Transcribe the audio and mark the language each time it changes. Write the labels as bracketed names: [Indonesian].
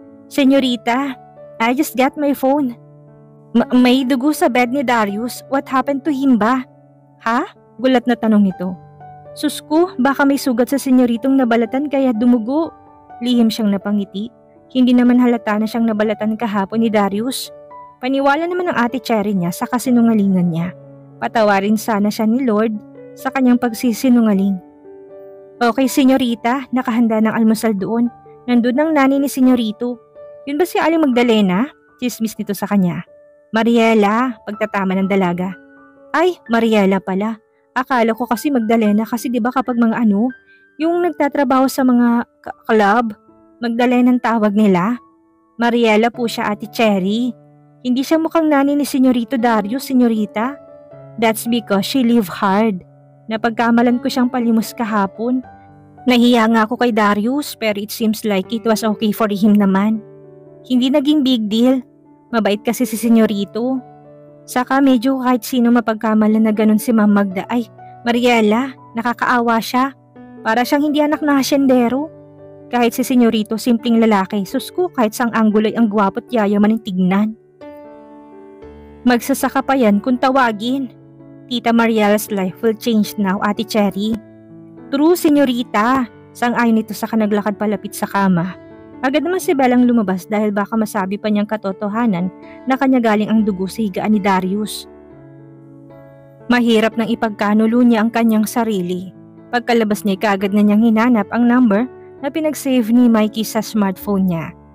[English] Senyorita, I just got my phone. [Filipino] May dugo sa bed ni Darius. [English] What happened to him [Filipino] ba? Ha? Gulat na tanong nito. Susku, baka may sugat sa senyoritong nabalatan kaya dumugo. Lihim siyang napangiti. Hindi naman halata na siyang nabalatan kahapon ni Darius. Paniwala naman ng ate Cherry niya sa kasinungalingan niya. Patawarin sana siya ni Lord sa kanyang pagsisinungaling. Okay, senyorita, nakahanda ng almusal doon. Nandun ang nani ni senyorito. Yun ba si Aling Magdalena? Chismis nito sa kanya. Mariela, pagtatama ng dalaga. Ay, Mariela pala. Akala ko kasi Magdalena kasi 'di ba kapag mga yung nagtatrabaho sa mga club, Magdalena ang tawag nila. Mariela po siya, Ate Cherry. Hindi siya mukhang nani ni Senyorito Darius, senyorita. [English] That's because she live hard. [Filipino] Napagkamalan ko siyang palimos kahapon. Nahiya nga ako kay Darius pero [English] it seems like it was okay for him [Filipino] naman. Hindi naging big deal. Mabait kasi si senyorito. Saka medyo kahit sino mapagkamalan na ganun si Ma'am Magda. Ay, Mariela, nakakaawa siya. Para siyang hindi anak na hasyendero. Kahit si senyorito, simpleng lalaki. Susku, kahit sang angguloy ang gwapo't yayaman ng tignan. Magsasaka pa yan kung tawagin. [English] Tita Mariela's life will change now, Ate Cherry. [Filipino] True, senyorita. Sang-ayon nito sa kanaglakad palapit sa kama. Agad naman si Bellang lumabas dahil baka masabi pa niyang katotohanan na kanya galing ang dugo sa higaan ni Darius. Mahirap nang ipagkanulo niya ang kanyang sarili. Pagkalabas niya kaagad na niyang hinanap ang number na pinag-save ni Mikey sa smartphone niya.